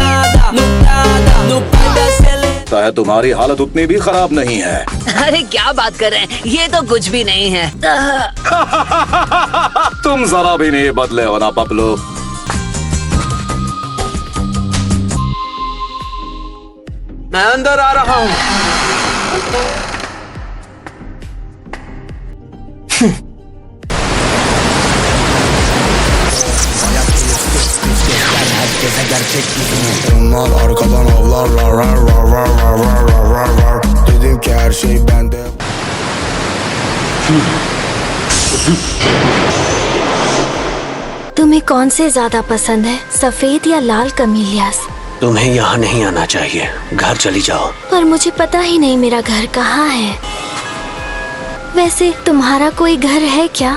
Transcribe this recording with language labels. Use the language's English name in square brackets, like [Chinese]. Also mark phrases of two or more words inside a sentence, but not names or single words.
[Hindi] लगता है तुम्हारी हालत उतनी भी खराब नहीं है। अरे क्या बात कर रहे हैं, ये तो कुछ भी नहीं है। तुम जरा भी नहीं बदले हो ना पपलू। मैं अंदर आ रहा हूँ। [Turkish] Arkadan avlarlar dedim ki her şey bende. [Hindi] तुम्हें कौन से ज्यादा पसंद है, सफेद या लाल कमीलियास? तुम्हें यहाँ नहीं आना चाहिए, घर चली जाओ। पर मुझे पता ही नहीं मेरा घर कहाँ है। वैसे तुम्हारा कोई घर है क्या?